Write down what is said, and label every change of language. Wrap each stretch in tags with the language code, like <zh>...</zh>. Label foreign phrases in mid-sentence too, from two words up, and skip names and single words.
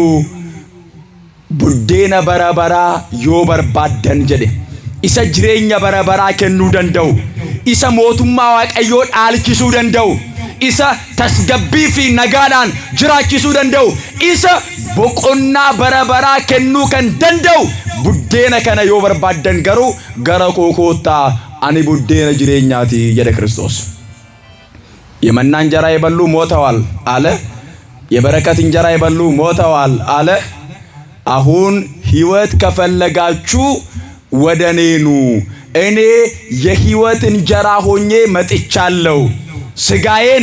<om>buddeena bara baraa yoo barbaaddan jedhe isa jireenya bara baraa kennuu danda'u, isa mootummaa waaqayyoo dhaalchisuu danda'u, isa tasgabbii fi nagaadhaan jiraachisuu danda'u, isa boqonnaa bara baraa kennuu kan danda'u buddeena kana yoo barbaaddan garuu gara koo koottaa ani buddeena jireenyaati jedhe Kiristoos።</om> <am>የመና እንጀራ የበሉ ሞተዋል አለ። የበረከት እንጀራ የበሉ ሞተዋል አለ። አሁን ሕይወት ከፈለጋችሁ ወደ እኔ ኑ፣ እኔ የሕይወት እንጀራ ሆኜ መጥቻለሁ። ስጋዬን</am>